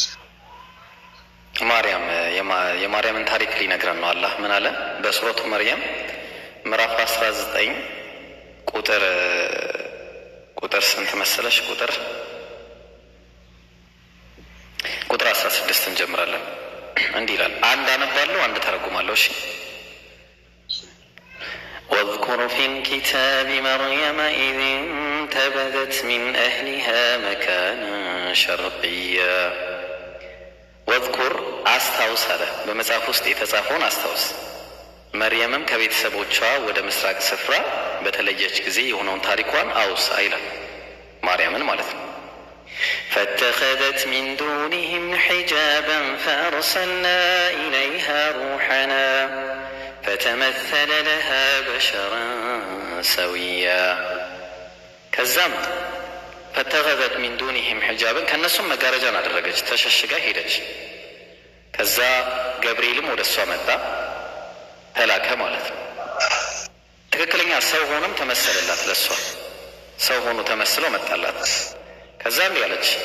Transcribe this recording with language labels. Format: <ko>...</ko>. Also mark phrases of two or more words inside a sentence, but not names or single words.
<am>ማርያም የማርያምን ታሪክ ሊነግረን ነው አላህ። ምን አለ በሱረቱ መርየም ምዕራፍ 19 ቁጥር ስንት መሰለሽ? ቁጥር 16 እንጀምራለን። እንዲህ ይላል። አንድ አነባለሁ፣ አንድ ተረጉማለሁ። እሺ</am> <ar>واذكر في الكتاب مريم إذ انتبذت من أهلها مكانا شرقيا</ar> <am>واذكر አስታውስ አለ። በመጽሐፍ ውስጥ የተጻፈውን አስታውስ። መርየምም ከቤተሰቦቿ ወደ ምስራቅ ስፍራ በተለየች ጊዜ የሆነውን ታሪኳን አውሳ ይላል። ማርያምን ማለት ነው።</am> <ar>فاتخذت من دونهم حجابا فأرسلنا إليها روحنا فتمثل لها بشرا سويا</ar> <am>ከዛም</am> <ar>فاتخذت من دونهم حجابا</ar> <am>ከእነሱም መጋረጃን አደረገች፣ ተሸሽጋ ሄደች። ከዛ ገብርኤልም ወደ እሷ መጣ፣ ተላከ ማለት ነው። ትክክለኛ ሰው ሆኖም ተመሰለላት። ለእሷ ሰው ሆኖ ተመስሎ መጣላት። ከዛም ያለች</am>